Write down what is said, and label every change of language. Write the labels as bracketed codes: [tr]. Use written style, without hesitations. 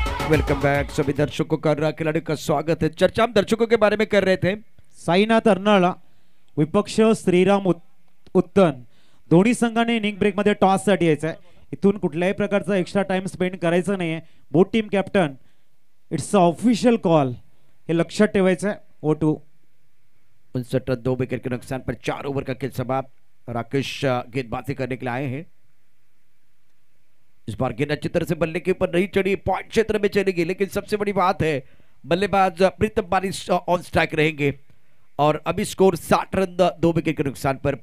[hi] Welcome back सभी दर्शकों का, खिलाड़ी का स्वागत है. चर्चा हम दर्शकों के बारे में कर रहे थे. [mr] साईनाथ अर्नाळा विपक्ष श्रीराम उत्तन दोन्ही संघाने इनिंग ब्रेक मध्ये टॉस साठी यायचं आहे. इथून कुठल्याही प्रकारचा एक्स्ट्रा टाइम स्पेंड करायचा नाहीये. [en] both team captain, it's a official call, [mr] हे लक्षात ठेवायचं आहे. O2 [hi] 59 2 विकेट के नुकसान पर 4 ओवर का खेल समाप्त. राकेश गेंदबाजी करने के लिए आए हैं. इस बार गेंद अच्छी तरह से बल्ले के ऊपर नहीं चढ़ी, पॉइंट क्षेत्र में चलेगी. लेकिन सबसे बड़ी बात है बल्लेबाज प्रीतम बारी ऑन स्ट्राइक रहेंगे और अभी स्कोर 60 रन 2 विकेट के नुकसान पर.